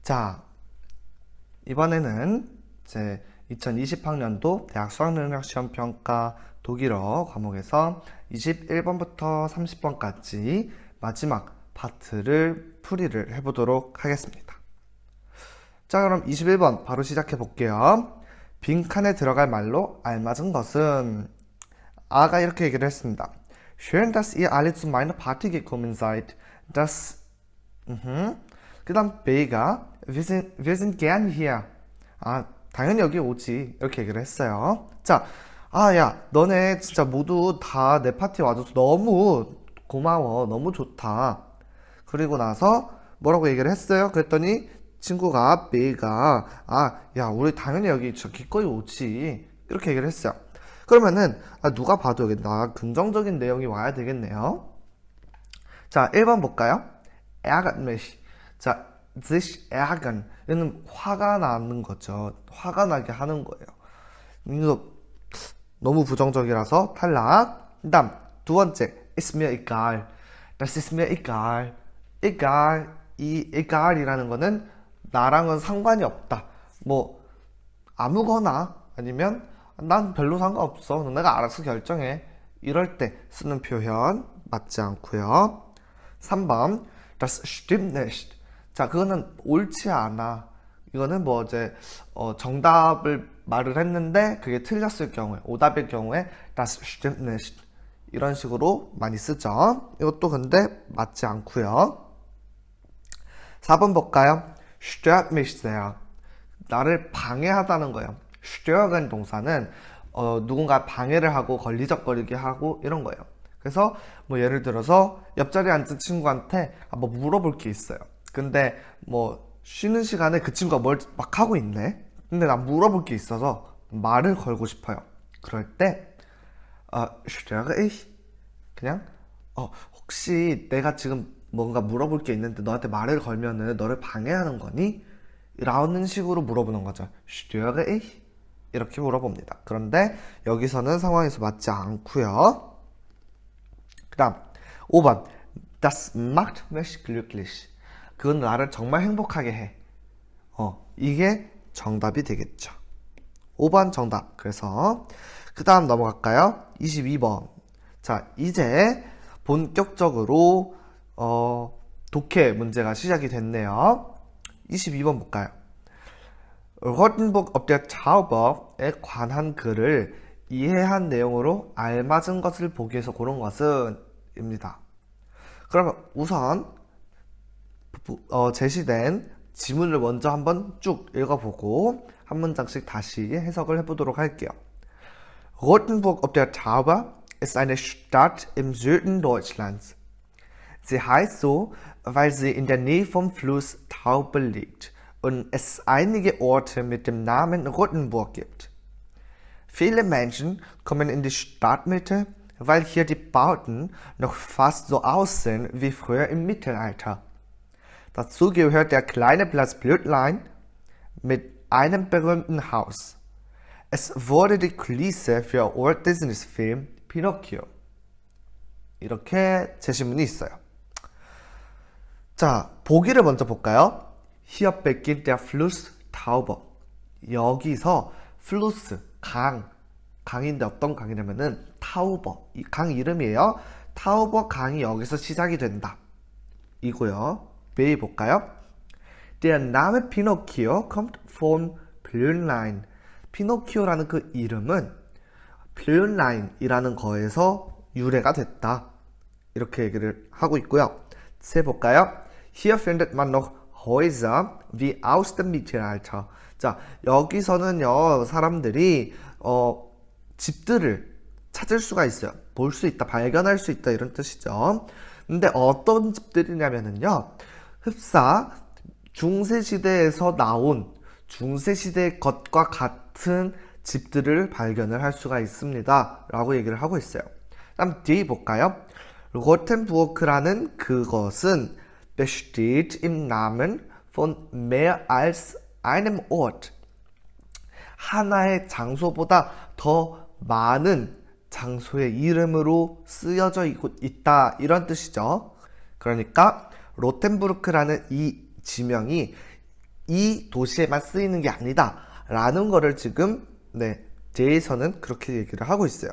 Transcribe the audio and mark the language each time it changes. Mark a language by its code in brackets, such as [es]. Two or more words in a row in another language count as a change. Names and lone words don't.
[ko] 자, 이번에는 이제 2020학년도 대학 수학능력시험평가 독일어 과목에서 21번부터 30번까지 마지막 파트를 풀이를 해보도록 하겠습니다. 자, 그럼 21번 바로 시작해 볼게요. 빈칸에 들어갈 말로 알맞은 것은 아가 이렇게 얘기를 했습니다. [de] Schön, dass ihr alle zu meiner Party gekommen seid. [ko] 그 다음 B가 [de] wir sind gern hier. [ko] 당연히 여기 오지. 이렇게 얘기를 했어요. 자, 야, 너네 진짜 모두 다 내 파티에 와줘서 너무 고마워. 너무 좋다. 그리고 나서 뭐라고 얘기를 했어요? 그랬더니 친구가 B가 야, 우리 당연히 여기 저 기꺼이 오지. 이렇게 얘기를 했어요. 그러면은 누가 봐도 여기 긍정적인 내용이 와야 되겠네요. 자, 1번 볼까요? [de] ärgert mich. 자, sich ärgern. [ko] 얘는 화가 나는 거죠. 화가 나게 하는 거예요. 이거 너무 부정적이라서 탈락. 그 다음 두 번째, [de] ist mir egal. Das ist mir egal. egal. [ko] 이 egal이라는 거는 나랑은 상관이 없다. 뭐 아무거나 아니면 난 별로 상관없어. 너네가 알아서 결정해. 이럴 때 쓰는 표현 맞지 않고요. [de] 3번 Das stimmt nicht. [ko] 자, 그거는 옳지 않아. 이거는 뭐 이제 정답을 말을 했는데 그게 틀렸을 경우에, 오답일 경우에 [de] Das stimmt nicht. [ko] 이런 식으로 많이 쓰죠. 이것도 근데 맞지 않고요. 4번 볼까요? [de] Stört mich sehr. [ko] 나를 방해하다는 거예요. stören 동사는 누군가 방해를 하고 걸리적거리게 하고 이런 거예요. 그래서 뭐 예를 들어서 옆자리에 앉은 친구한테 뭐 물어볼 게 있어요. 근데 뭐 쉬는 시간에 그 친구가 뭘 막 하고 있네. 근데 난 물어볼 게 있어서 말을 걸고 싶어요. 그럴 때 [de] störe ich? [ko] 그냥 혹시 내가 지금 뭔가 물어볼 게 있는데 너한테 말을 걸면은 너를 방해하는 거니? 라는 식으로 물어보는 거죠. [de] störe ich? [ko] 이렇게 물어봅니다. 그런데 여기서는 상황에서 맞지 않고요. 그 다음 5번 [de] Das macht mich glücklich. [ko] 그건 나를 정말 행복하게 해. 이게 정답이 되겠죠. 5번 정답. 그래서 그 다음 넘어갈까요? 22번. 자, 이제 본격적으로 독해 문제가 시작이 됐네요. 22번 볼까요? Rotenburg ob der Zauber에 관한 글을 이해한 내용으로 알맞은 것을 보기 위해서 고른 것은 입니다. 그러면 우선 제시된 지문을 먼저 한번 쭉 읽어보고 한 문장씩 다시 해석을 해보도록 할게요. [de] Rotenburg ob der Tauber ist eine Stadt im Süden Deutschlands. Sie heißt so, weil sie in der Nähe vom Fluss Taube liegt und es einige Orte mit dem Namen Rotenburg gibt. Viele Menschen kommen in die Stadtmitte, weil hier die Bauten noch fast so aussehen wie früher im Mittelalter. Dazu gehört der kleine Platz Blödlein mit einem berühmten Haus. Es wurde die Kulisse für Walt Disneys Film Pinocchio. [ko] 이렇게 제시문이 있어요. 자, 보기를 먼저 볼까요? [de] Hier beginnt der Fluss Tauber. [ko] 여기서 Fluss, 강인데 어떤 강이냐면은 타우버, 이 강 이름이에요. 타우버 강이 여기서 시작이 된다. 이고요. B 볼까요? [de] Der Name Pinocchio kommt von Blödlein. [ko] 피노키오라는 그 이름은 Blödlein이라는 거에서 유래가 됐다. 이렇게 얘기를 하고 있고요. C 볼까요? [de] Hier findet man noch Häuser wie aus dem Mittelalter. [ko] 자, 여기서는요, 사람들이 집들을 찾을 수가 있어요. 볼 수 있다, 발견할 수 있다, 이런 뜻이죠. 근데 어떤 집들이냐면은요, 흡사 중세시대에서 나온 중세시대 것과 같은 집들을 발견을 할 수가 있습니다. 라고 얘기를 하고 있어요. 다음 D 볼까요? 로텐부르크라는 그것은 [de] besteht im Namen von mehr als einem Ort. [ko] 하나의 장소보다 더 많은 장소의 이름으로 쓰여져 있다. 이런 뜻이죠. 그러니까 로텐부르크라는 이 지명이 이 도시에만 쓰이는 게 아니다 라는 거를 지금 제에서는 그렇게 얘기를 하고 있어요.